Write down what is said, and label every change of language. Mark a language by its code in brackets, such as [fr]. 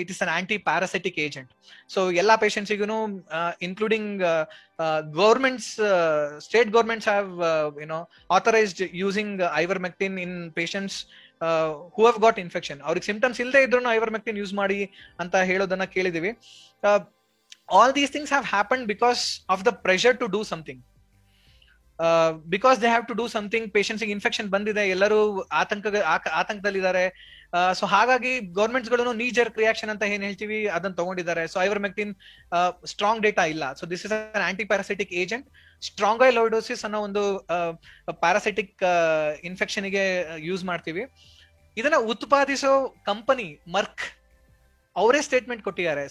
[en] It is an anti parasitic agent. So ಎಲ್ಲಾ ಪೇಷಂಟ್ಸ್ಗೂ including governments, state governments have authorized using ivermectin in patients who have got infection. [kn] ಅವ್ರಿಗೆ symptoms ಇಲ್ಲದೆ ಇದ್ರು ivermectin use ಮಾಡಿ ಅಂತ ಹೇಳೋದನ್ನ ಕೇಳಿದೀವಿ. [en] All these things have happened because of the pressure to do something. Because they have to do something, patients [kn] ಗೆ infection ಬಂದಿದೆ, ಎಲ್ಲರೂ ಆತಂಕದಲ್ಲಿದ್ದಾರೆ. So ಹಾಗಾಗಿ ಗವರ್ಮೆಂಟ್ಸ್ ಗಳು ನೀ ಜರ್ಕ್ ರಿಯಾಕ್ಷನ್ ಅಂತ ಏನ್ ಹೇಳ್ತೀವಿ ಅದನ್ನ ತಗೊಂಡಿದ್ದಾರೆ. ಸೊ ಐವರ್ಮೆಕ್ಟಿನ್ ಸ್ಟ್ರಾಂಗ್ ಡೇಟಾ ಇಲ್ಲ. [en] So this is an antiparasitic agent. [kn] ಸ್ಟ್ರಾಂಗೈಲೋಯಿಡೋಸಿಸ್ ಅನ್ನೋ ಒಂದು ಪ್ಯಾರಾಸೈಟಿಕ್ ಇನ್ಫೆಕ್ಷನ್ ಗೆ ಯೂಸ್ ಮಾಡ್ತೀವಿ. ಇದನ್ನ ಉತ್ಪಾದಿಸೋ ಕಂಪನಿ ಮರ್ಕ್ ಅವರೇ ಸ್ಟೇಟ್ಮೆಂಟ್ ಕೊಟ್ಟಿದ್ದಾರೆ.